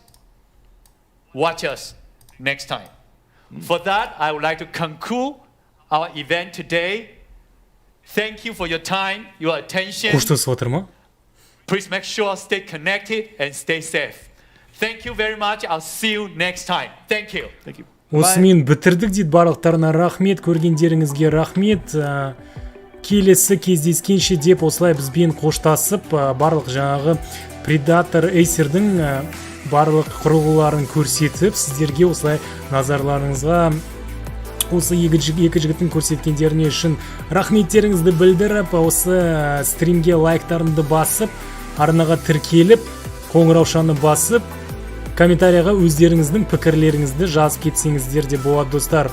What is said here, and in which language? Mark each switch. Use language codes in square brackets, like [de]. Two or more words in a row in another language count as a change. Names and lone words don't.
[en] Watch us next time. For that, I would like to conclude our event today. Thank you for your time, your attention. Please make sure stay connected and stay safe. Thank you very much. I'll see you next time. Thank you. Thank you. [kk] Осымен бітірдік дейді, барлықтарына рахмет, көргендеріңізге рахмет. Келесі кездескенше деп осылай бізбен қоштасып, барлық жаңағы Predator Acer'дің барлық құрылғыларын көрсетіп, сіздерге осылай назарларыңызға осы екі жігіттің көрсеткендеріне үшін рахметтеріңізді білдіріп, осы стримге лайктарыңды басып, арнаға тіркеліп, қоңыраушаны басып, комментарияға өздеріңіздің пікірлеріңізді жазып кетсеңіздер де болады, достар.